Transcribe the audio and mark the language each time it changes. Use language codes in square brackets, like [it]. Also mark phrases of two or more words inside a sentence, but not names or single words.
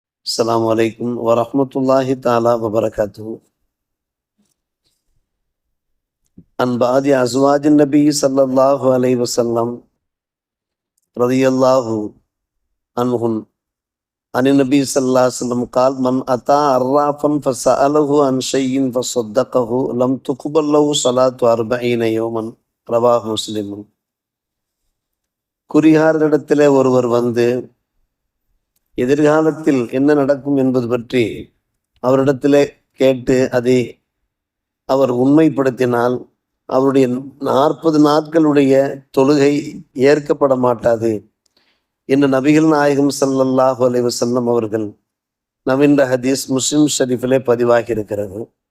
[ar] السلام عليكم ورحمة الله تعالى وبركاته. عن بعض أزواج النبي صلى الله عليه وسلم رضي الله عنهم عن النبي صلى الله عليه وسلم قال: من أتى عرافا فسأله عن شيء فصدقه لم تقبل له صلاة 40 يوما. رواه مسلم. [ta] குறிகாரரிடத்திலே ஒருவர் வந்து எதிர்காலத்தில் என்ன நடக்கும் என்பது பற்றி அவரிடத்திலே கேட்டு அதை அவர் உண்மைப்படுத்தினால் அவருடைய 40 நாட்களுடைய தொழுகை ஏற்கப்பட மாட்டாது என்று நபிகள் நாயகம் [ar] صلى الله عليه وسلم [ta] அவர்கள் நவீன ஹதீஸ் முஸ்லிம் ஷரீஃபிலே பதிவாகி இருக்கிறது.